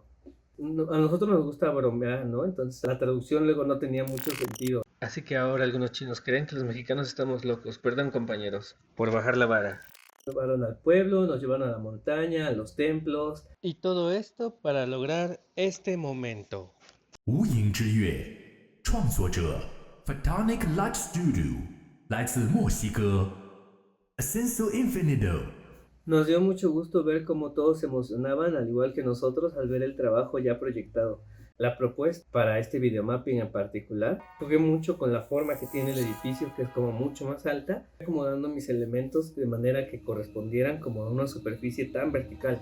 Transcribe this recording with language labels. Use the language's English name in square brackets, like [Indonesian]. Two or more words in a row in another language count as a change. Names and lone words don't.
[Spanish] A nosotros nos gusta bromear, ¿no? Entonces la traducción luego no tenía mucho sentido. Así que ahora algunos chinos creen que los mexicanos estamos locos. Perdón, compañeros, por bajar la vara. Nos llevaron al pueblo, nos llevaron a la montaña, a los templos. Y todo esto para lograr este momento. [Chinese] 无垠之乐，创作者 Photonic Light Studio，来自墨西哥 Ascenso Infinito。 [Spanish] Nos dio mucho gusto ver cómo todos se emocionaban, al igual que nosotros, al ver el trabajo ya proyectado. La propuesta para este videomapping en particular, jugué mucho con la forma que tiene el edificio, que es como mucho más alta, acomodando mis elementos de manera que correspondieran como a una superficie tan vertical.